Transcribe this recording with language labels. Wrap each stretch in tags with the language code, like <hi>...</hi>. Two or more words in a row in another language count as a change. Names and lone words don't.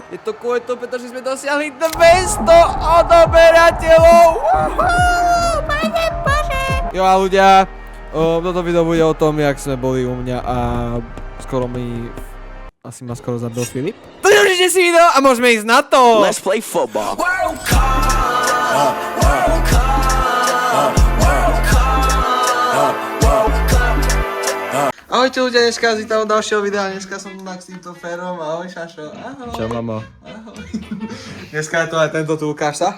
<sk>Je to kvôli tomu, pretože sme dosiahli 200 odoberateľov! Pane Bože! Jo a ľudia, toto video bude o tom, jak sme boli u mňa a skoro asi ma skoro zabil Filip. To neužite si video a môžeme ísť na to!</sk> <en>Let's play football.</en> <sk>Ahojte ľudia, dneska z toho ďalšieho videa, dneska som tu s týmto Ferom, ahoj Šašo, ahoj. Čau mamo. Ahoj. Dneska je to aj tento tu, ukáž sa.</sk>